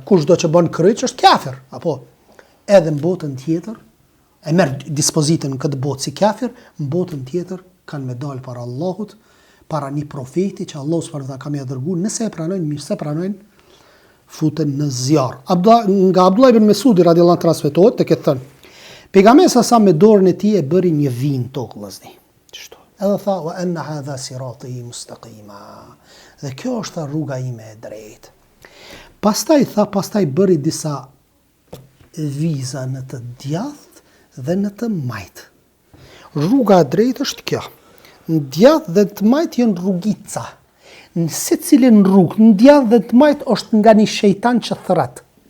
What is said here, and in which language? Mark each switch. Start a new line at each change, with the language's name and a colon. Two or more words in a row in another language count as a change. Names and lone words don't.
Albanian: Kushdo që bën kryq është kafir, apo edhe në botën tjetër e merr dispozitën në këtë botë si kafir, në botën tjetër kanë me dalë para Allahut, para një profeti që Allah
Arabic: سبحانه وتعالى
Albanian: ka më dërguar, nëse e pranojnë, mirë, se pranojnë, futen në zjarr. Nga Abdullah ibn Mesudi
Arabic: رضي الله عنه
Albanian: transmetohet tek e thënë, pejgamberi sa me dorën e tij e bëri një vin tokë vëllazni. Çështo. Edhe tha
Arabic: وأن هذا صراطي مستقيما.
Albanian: Dhe kjo është rruga ime e drejtë. Pastaj bëri disa viza në të djathtë dhe në të majtë. Rruga e drejtë është kjo. Në djathtë dhe të majtë janë rrugica. Në secilin rrugë, në djathtë dhe të majtë është nga një shejtan që thret.